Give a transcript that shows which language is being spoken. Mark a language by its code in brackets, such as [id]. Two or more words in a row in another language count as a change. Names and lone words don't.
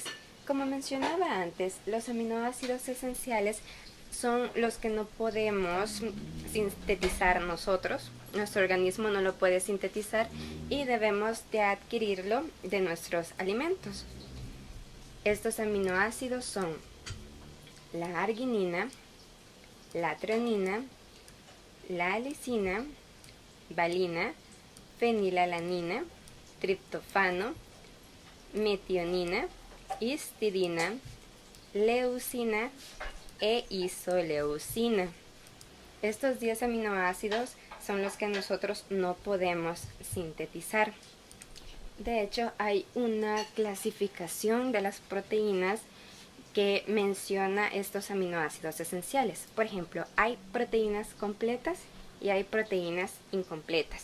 [es] Como mencionaba antes, los aminoácidos esenciales son los que no podemos sintetizar nosotros. Nuestro organismo no lo puede sintetizar y debemos de adquirirlo de nuestros alimentos. Estos aminoácidos son la arginina, la treonina, la lisina, valina, fenilalanina, triptofano, metionina, histidina, leucina e isoleucina. Estos 10 aminoácidos son los que nosotros no podemos sintetizar. De hecho, hay una clasificación de las proteínas que menciona estos aminoácidos esenciales. Por ejemplo, hay proteínas completas y hay proteínas incompletas.